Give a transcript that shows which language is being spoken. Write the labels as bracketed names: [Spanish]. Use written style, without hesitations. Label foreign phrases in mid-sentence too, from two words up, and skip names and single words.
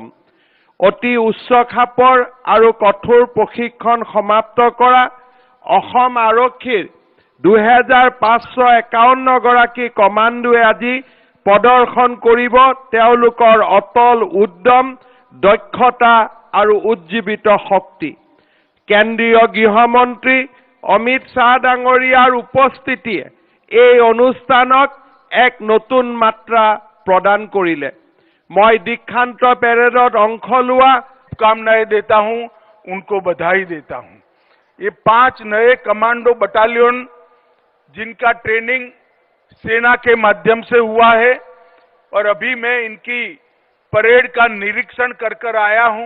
[Assamese] অতি উচ্চ খাপৰ আৰু কঠোৰ প্ৰশিক্ষণ সমাপ্ত কৰা অসম আৰক্ষীৰ 2551 গৰাকী কমাণ্ডোৱে আজি প্ৰদৰ্শন কৰিব তেওঁলোকৰ অটল উদ্যম, দক্ষতা আৰু উজ্জীৱিত শক্তি। কেন্দ্ৰীয় গৃহমন্ত্ৰী অমিত শ্বাহ ডাঙৰীয়াৰ উপস্থিতিয়ে এই অনুষ্ঠানক এক নতুন মাত্ৰা প্ৰদান কৰিলে। মই দীক্ষান্ত পেৰেডত অংশ লোৱা [Hindi] शुभकामनाएं देता हूं, उनको बधाई देता हूं। ये 5 नए कमांडो बटालियन जिनका ट्रेनिंग सेना के माध्यम से हुआ है और अभी मैं इनकी परेड का निरीक्षण कर आया हूं।